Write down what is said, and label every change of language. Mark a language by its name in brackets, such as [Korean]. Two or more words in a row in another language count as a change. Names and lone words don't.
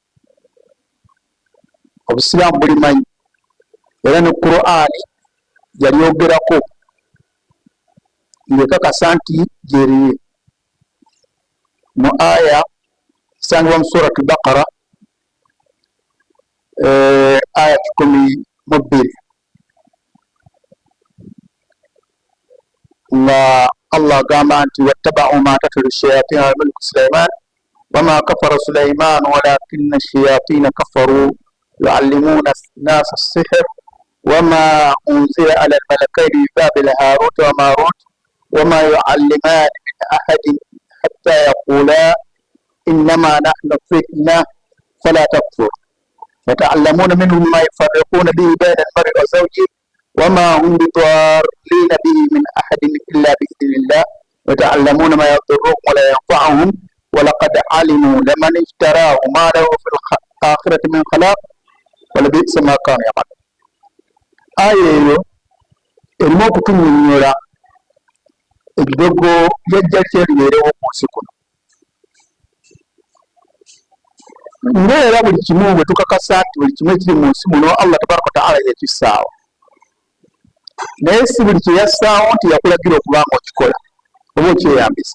[Ganda] Obusiraamu bulimanyi era ne Qur'ani yalyogerako ng'ekakasa nti gyeriri. Mu aya esangibwa mu surati Baqara aya 12 nga Allah agamba nti [Arabic] واتبعوا ما تتلو الشياطين على ملك سليمان وما كفر سليمان ولكن الشياطين كفروا يعلمون الناس السحر وما أنزل على الملكين ببابل هاروت وماروت وما يعلمان من أحد حتى يقولا إنما نحن فتنة فلا تكفر فيتعلمون منهم ما يفرقون به بين المرء وزوجه وما هم بضارين به من أحد إلا بإذن الله ويتعلمون ما يضرهم ولا ينفعهم ولقد علموا لمن اشتراه ما له في الآخرة من خلاق ولبئس ما كانوا يعملون. [Ganda] آية erimu okutunnyonnyola eddogo lyajja lyeribeerewo ku nsi kuno, ng'era buli kimu bwe tukakasa nti buli kimu ekiri mu nsi muno [Arabic] الله تبارك وتعالى [Ganda] yakissaawo. Naye si buli kye yassaawo nti yakulagira okubanga okikola oba okyeyambisa.